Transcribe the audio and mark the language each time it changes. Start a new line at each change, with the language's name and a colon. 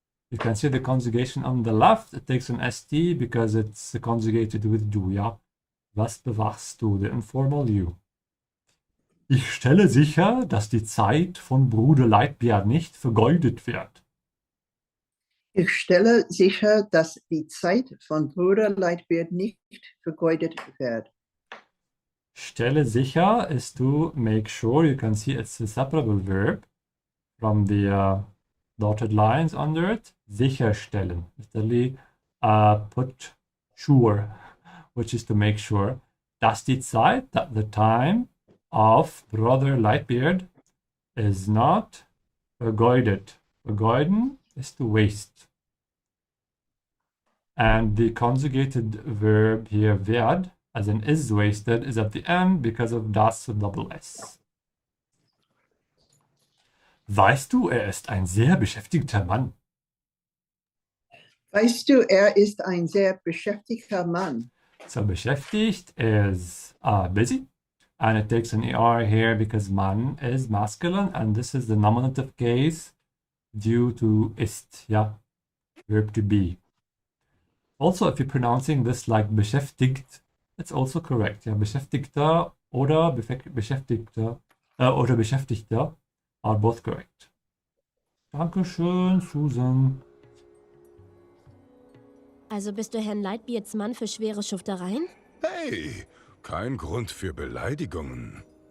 English: You can see the conjugation on the left. It takes an ST because it's conjugated with du, ja?
German: Was bewachst du?
English: The informal you.
German: Ich stelle sicher, dass die Zeit von Bruder Lightbeard nicht vergeudet wird. Ich stelle sicher, dass die Zeit von Bruder Lightbeard nicht vergeudet wird.
English: Stelle sicher is to make sure. You can see it's a separable verb from the dotted lines under it. Sicherstellen. Literally put sure, which is to make sure,
German: dass die Zeit,
English: that the time of Brother Lightbeard is not vergeudet. Vergeuden is to waste. And the conjugated verb here, werd, as in is wasted, is at the end because of das double S.
German: Weißt du, er ist ein sehr beschäftigter Mann. Weißt du, er ist ein sehr beschäftigter Mann.
English: So beschäftigt is busy. And it takes an ER here because man is masculine. And this is the nominative case due to ist, yeah, verb to be. Also, if you're pronouncing this like beschäftigt, it's also correct. Yeah,
German: beschäftigter oder beschäftigter oder beschäftigter
English: are both correct.
German: Dankeschön, Susan. Also bist du Herrn Lightbeards Mann für schwere Schuftereien? Hey, kein Grund für Beleidigungen.